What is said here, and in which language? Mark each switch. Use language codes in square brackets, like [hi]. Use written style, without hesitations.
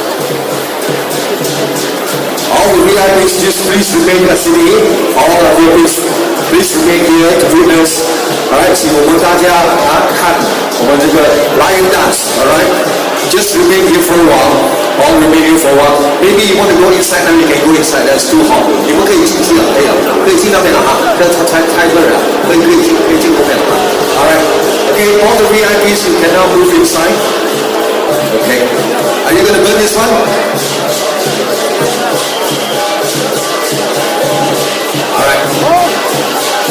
[en] All the VIPs, just please remain at sini. All of you please remain here to witness. [zh] Alright, 请我们大家看我们这个 lion dance. [en] Alright, just remain here for a while. All remain here for a while. Maybe you want to go inside, now you can go inside. That's too hot. [zh] 你们可以进去了，可以进那边了太热了，可以进后面了。 [en] Alright, okay, all the VIPs you can now move inside. Okay, are you going to burn this one? Alright.